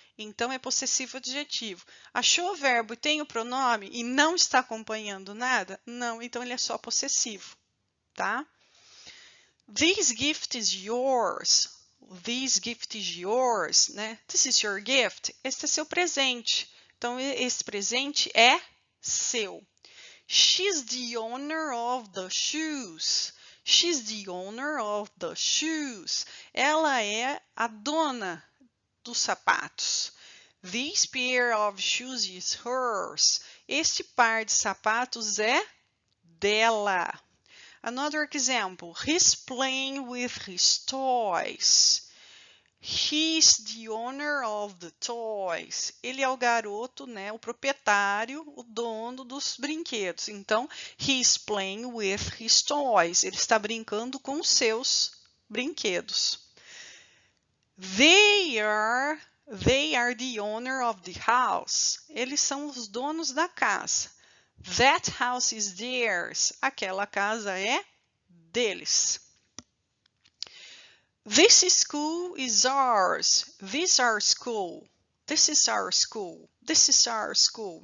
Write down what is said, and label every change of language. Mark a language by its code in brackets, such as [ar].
[pt] Então, é possessivo adjetivo. Achou o verbo e tem o pronome e não está acompanhando nada? Não, então ele é só possessivo, tá? [en] This gift is yours. This gift is yours, né? This is your gift. [pt] Este é seu presente. Então, esse presente é seu. [en] She's the owner of the shoes. She's the owner of the shoes. [pt] Ela é a dona dos sapatos. [en] This pair of shoes is hers. [pt] Este par de sapatos é dela. [en] Another example, he's playing with his toys. He's the owner of the toys. [pt] Ele é o garoto, né, o proprietário, o dono dos brinquedos. [en] Então, he's playing with his toys. [pt] Ele está brincando com os seus brinquedos. [en] They are the owner of the house. [pt] Eles são os donos da casa. [en] That house is theirs. [pt] Aquela casa é deles. [en] This school is ours. This our school. This is our school. This is our school.